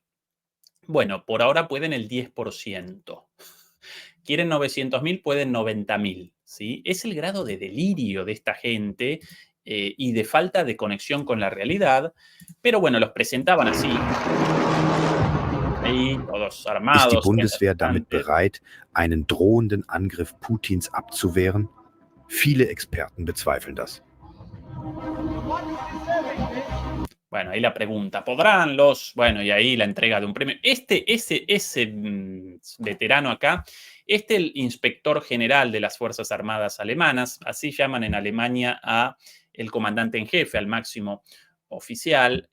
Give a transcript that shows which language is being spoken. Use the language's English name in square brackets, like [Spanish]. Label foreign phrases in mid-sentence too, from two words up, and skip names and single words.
[Spanish] Bueno, por ahora pueden el 10%. Quieren 900.000, pueden 90.000, ¿sí? Es el grado de delirio de esta gente y de falta de conexión con la realidad. Pero bueno, los presentaban así. Ahí, todos armados. [German] Ist die Bundeswehr damit bereit, einen drohenden Angriff Putins abzuwehren? Viele Experten bezweifeln das. [Spanish] Bueno, ahí la pregunta, ¿podrán los...? Bueno, y ahí la entrega de un premio. Ese veterano acá, el inspector general de las Fuerzas Armadas alemanas, así llaman en Alemania a el comandante en jefe, al máximo oficial.